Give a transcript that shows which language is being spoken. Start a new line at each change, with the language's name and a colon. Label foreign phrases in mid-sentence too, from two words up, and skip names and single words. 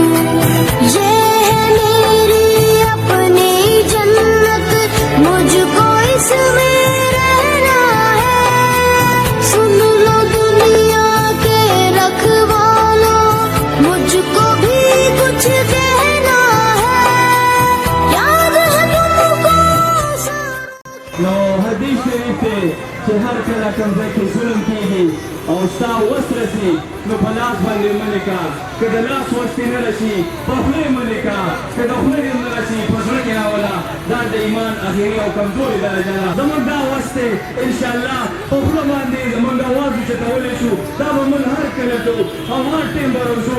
Hindi: ये है मेरी अपनी जन्नत, मुझको इसमें रहना है। सुन लो दुनिया के रखवालों, मुझको भी कुछ कहना है, याद है तुमको
Pashto: نو حدیث شریف دی چې هر کله کوم ځای کې ظلم کېږي او ستا وس رسي نو په لاس باندې منې کا، که د لاس وس دې نه رسي په خوله یې منې کا، که د خوله دې نه رسي په زړه کې راوله. دا د ایمان اخري او کمزوري درجه ده. زموږ دا وس دی انشاءالله په خوله باندې زموږ اواز اوچتولی شو، دا به موږ هر کله کوو او هر ټیم به روزو.